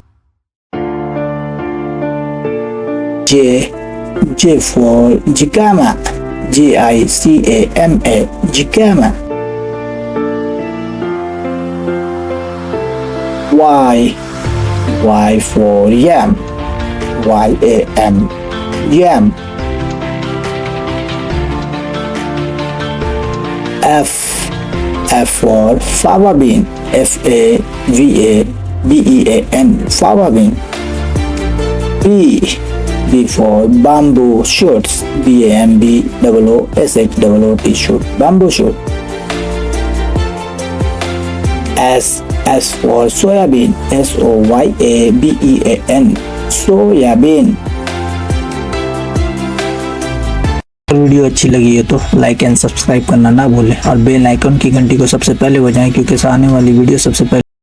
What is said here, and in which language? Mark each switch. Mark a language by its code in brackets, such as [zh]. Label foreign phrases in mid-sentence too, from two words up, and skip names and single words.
[en] J for jicama, JICAMA jicama. Y for yam, YAM yam. F for fava bean, FAVABEAN fava bean. B for bamboo shoots, BAMBOOSHOOT shoot bamboo shoot. S for soyabean, SOYABEAN soyabean. [hi] वीडियो अच्छी लगी है तो [en] like and subscribe [hi] करना ना भूलें और [en] bell icon [hi] की घंटी को सबसे पहले बजाएं क्योंकि आने वाली वीडियो सबसे पहले